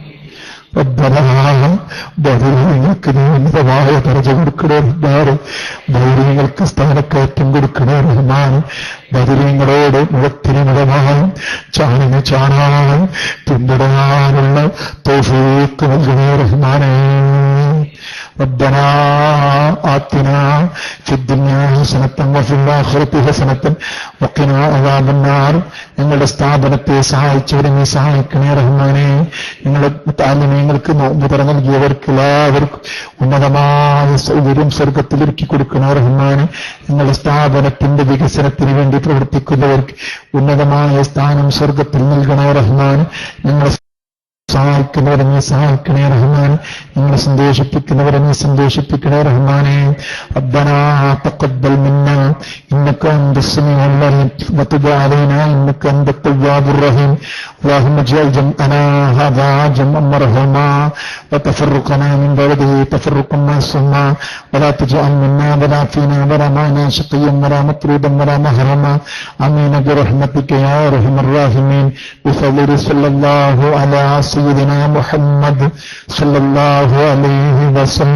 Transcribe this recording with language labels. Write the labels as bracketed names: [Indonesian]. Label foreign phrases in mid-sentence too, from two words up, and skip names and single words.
[Malayalam] ബദരീങ്ങൾക്ക് നീ ഉന്നതമായ ദർജ കൊടുക്കണേ റഹ്മാനേ. ബദരീങ്ങൾക്ക് സ്ഥാനക്കയറ്റം കൊടുക്കണേ റഹ്മാനേ. ബദരീങ്ങളോട് മുഖത്തിനുമിതമായും ചാണിന് ചാണായും പിന്തുടരാനുള്ള തൗഫീഖ് നൽകണേ റഹ്മാനേ. [Arabic] ربنا آتنا في الدنيا حسنة وفي الآخرة حسنة وقنا عذاب النار. [Malayalam] ഞങ്ങളുടെ സ്ഥാപനത്തെ സഹായിച്ചവരെ നീ സഹായിക്കണേ റഹ്മാനേ. ഞങ്ങളുടെ താല്യമങ്ങൾക്ക് നോമ്പ് തുറ നൽകിയവർക്ക് എല്ലാവർക്കും ഉന്നതമായ സൗകര്യം സ്വർഗത്തിലൊരുക്കി കൊടുക്കണേ റഹ്മാനേ. ഞങ്ങളുടെ സ്ഥാപനത്തിന്റെ വികസനത്തിന് വേണ്ടി പ്രവർത്തിക്കുന്നവർക്ക് ഉന്നതമായ സ്ഥാനം സ്വർഗത്തിൽ നൽകണേ റഹ്മാനേ. ഞങ്ങളെ സഹായിക്കുന്നവരെ നീ സഹായിക്കണേ റഹ്മാനേ. ഞങ്ങളെ സന്തോഷിപ്പിക്കുന്നവരെ നീ സന്തോഷിപ്പിക്കണേ റഹ്മാനേ. [Arabic] ربنا تقبل منا إنك أنت السميع العليم وتب علينا إنك أنت التواب الرحيم. اللهم اجعل جمعنا هذا جمعا مرحوما وتفرقنا من بعده تفرقا معصوما ولا تجعل منا ولا فينا ولا معنا شقيا ولا مطرودا ولا محرما امين برحمتك يا ارحم الراحمين. بفضل صلى الله على سيدنا محمد صلى الله عليه وسلم.